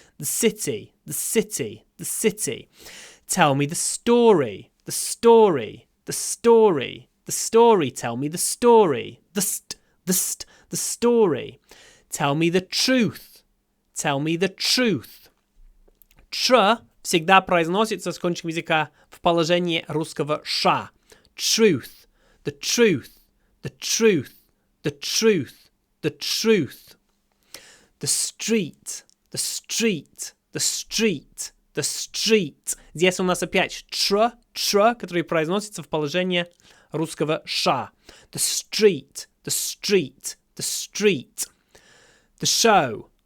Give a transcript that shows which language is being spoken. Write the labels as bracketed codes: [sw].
[en] The city, the city, the city. Tell me the story, the story, the story, the story. Tell me the story, the story. Tell me the truth, tell me the truth. [ru] Тр всегда произносится с кончиком языка в положении русского ша. [en] Truth, the truth, the truth, the truth, the truth. The street, the street, the street. The street. [ru] Здесь у нас опять тр, который произносится в положении русского ша. [en] The street, the street, the street. The show,